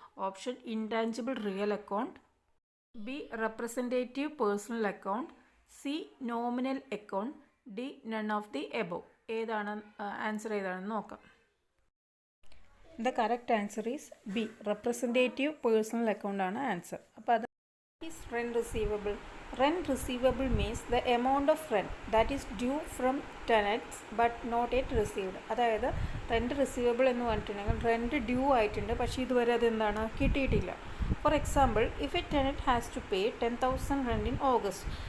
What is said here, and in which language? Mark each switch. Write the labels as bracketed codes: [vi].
[en] Option intangible real account, B representative personal account, C nominal account, D none of the above. [ml] ഏതാണ് answer? ഏതാണെന്ന് നോക്കാം. [en] The correct answer is B representative personal account ആണ് answer. [ml] അപ്പോൾ അത് [en] Is rent receivable. Rent receivable means the amount of rent that is due from tenants but not yet received. [ml] അതായത് rent receivable എന്ന് പറഞ്ഞിട്ടുണ്ടെങ്കിൽ rent due ആയിട്ടുണ്ട്, പക്ഷേ ഇതുവരെ അതെന്താണ് കിട്ടിയിട്ടില്ല. [en] For example, if a tenant has to pay 10,000 rent in August.